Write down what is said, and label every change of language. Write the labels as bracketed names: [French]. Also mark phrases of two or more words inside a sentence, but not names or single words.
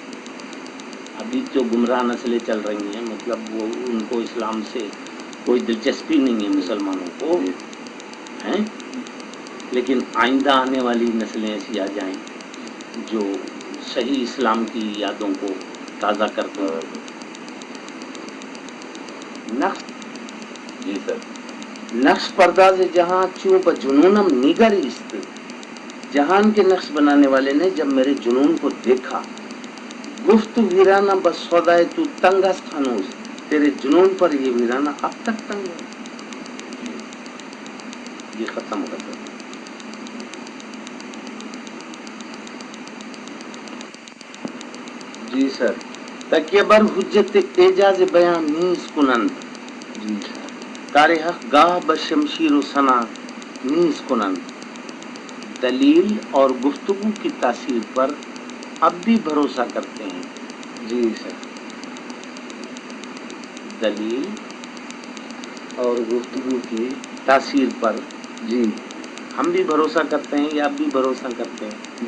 [Urdu] ابھی جو گمراہ نسلیں چل رہی ہیں, مطلب وہ ان کو اسلام سے کوئی دلچسپی نہیں ہے مسلمانوں کو ہیں, لیکن آئندہ آنے والی نسلیں ایسی آ جائیں جو صحیح اسلام کی یادوں کو تازہ کرتے ہیں. نقش جی سر. [Persian] نقش پرداز جہاں چوب جنونم نگر است. [Urdu] جہان کے نقش بنانے والے نے جب میرے جنون کو دیکھا. [Persian] گفت ویرانہ بس سودائے تو تنگ است ہنوز. [Urdu] تیرے جنون پر یہ ویرانہ اب تک تنگ ہے. یہ ختم ہو گیا. جی سر. [Persian] تکیہ بر حجت اعجاز بیان نیز کنند. [Urdu] جی [Persian] کار حق گاہ بشمشیر و سنا نیز کنند. [Urdu] دلیل اور گفتگو کی تاثیر پر اب بھی بھروسہ کرتے ہیں. جی سر. دلیل اور گفتگو کی تاثیر پر جی ہم بھی بھروسہ کرتے ہیں یا اب بھی بھروسہ کرتے ہیں.